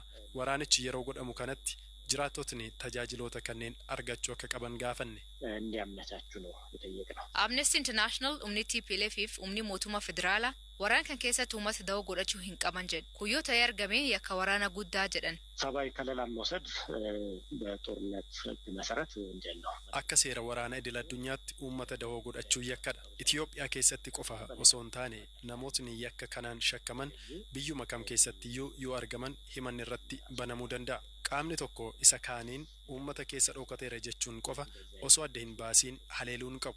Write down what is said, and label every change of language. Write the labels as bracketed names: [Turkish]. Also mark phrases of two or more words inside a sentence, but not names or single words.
[Oromo] Waraanichi yeroo godhamu kanatti jiraattotni tajaajiloota kanneen argachuu akka qaban gaafanne. Amnesty International umni TPLF umni mootummaa federaalaa waraan kan keessatti uummata da'oo godhachuu hin qaban jedhe. Kuyyoo ta'ee argame yakka waraana guddaa jedhan. [Amharic] ሰብአዊ ከለላን መውሰድ በጦርነት ህግ መሰረት ወንጀል ነው። [Oromo] akka seera waraana idil addunyaatti uummata da'oo godhachuu yakkadha. Itiyoophiyaa keessatti qofa osoo hin taane namootni yakka kanaan shakkaman biyyuma kam keessattiyyuu yoo argaman himanni irratti banamuu danda'a. Qaamni tokko isa kaaniin uummata keessa dhokateera jechuun qofa osoo adda hin baasiin haleeluun qabu.